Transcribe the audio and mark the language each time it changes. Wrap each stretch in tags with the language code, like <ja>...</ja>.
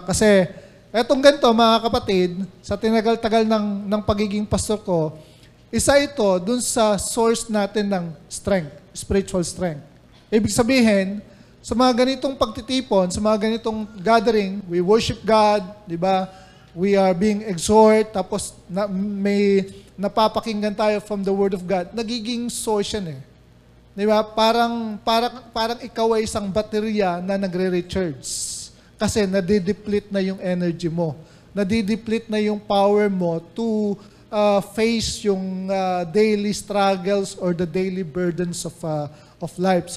<tl>Kasi etong ganito, mga kapatid, sa tinagal-tagal ng pagiging pastor ko, isa ito dun sa source natin ng strength, spiritual strength. Ibig sabihin, sa mga ganitong pagtitipon, sa mga ganitong gathering, we worship God, di ba?</tl> <en>We are being exhort,</en> <tl>tapos may napapakinggan tayo</tl> <en>from the Word of God.</en> <tl>Nagiging source yan eh. Di ba? Parang ikaw ay isang baterya na nagre-recharge. Kasi nadideplete na yung energy mo.</tl> <en>Nadideplete na yung power mo to face yung daily struggles or the daily burdens of life.</en>